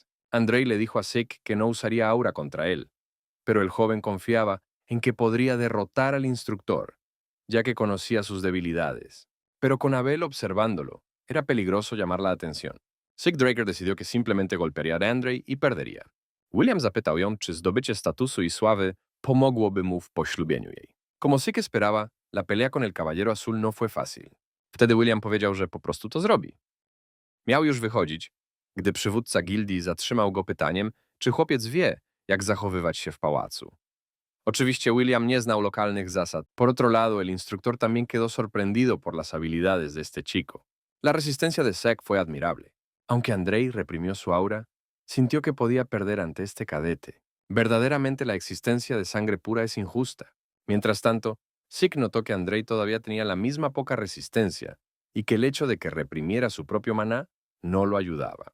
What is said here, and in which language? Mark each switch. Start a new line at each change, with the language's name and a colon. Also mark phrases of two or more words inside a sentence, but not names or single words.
Spanish: Andrei le dijo a Sig que no usaría aura contra él, pero el joven confiaba en que podría derrotar al instructor, ya que conocía sus debilidades. Pero con Abel observándolo, era peligroso llamar la atención. Sig Draker decidió que simplemente golpearía a Andrei y perdería.
Polish: William zapytał ją, czy zdobycie statusu i sławy pomogłoby mu w poślubieniu jej.
Spanish: Como Sig esperaba, la pelea con el Caballero Azul no fue fácil.
Polish: Wtedy William powiedział, że po prostu to zrobi. Miał już wychodzić, gdy przywódca gildii zatrzymał go pytaniem, czy chłopiec wie, jak zachowywać się w pałacu. Oczywiście William nie znał lokalnych zasad.
Spanish: Por otro lado, el instructor también quedó sorprendido por las habilidades de este chico. La resistencia de Zack fue admirable. Aunque Andrei reprimió su aura, sintió que podía perder ante este cadete. Verdaderamente la existencia de sangre pura es injusta. Mientras tanto, Zeke notó que Andrei todavía tenía la misma poca resistencia y que el hecho de que reprimiera su propio maná no lo ayudaba.